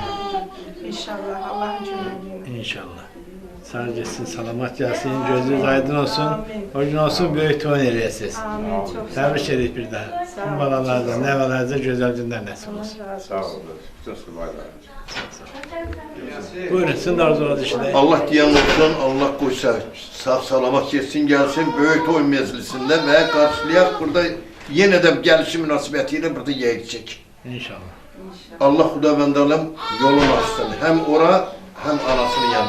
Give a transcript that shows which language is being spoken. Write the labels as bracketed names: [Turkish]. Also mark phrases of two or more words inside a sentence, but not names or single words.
[Azerbaijani] İnşallah, Allahın köməkliyi. İnşallah. Sağ geçsin, salamat gəlsin, gözünüz aydın olsun. O gün olsun, böyük toyun eləyəsiniz. Amin, çox sağ olun. Təbrik edirik bir daha. Tüm balalarda, nəvələrdə gözəl günlər nəsib olsun. Sağ olun, bütün sürbaylar. Buyurun, sizin de arzularınızı işleyin. [Turkish] Allah diyen olsun, Allah koysa sağ-salamat geçsin gelsin böyük toy meclisinde ve karşılayak burada yeniden gelişi münasebetiyle burada yiyecek. İnşallah. Allah Hudavendal'ım yolunu açsın. Hem ora hem anasının yanına.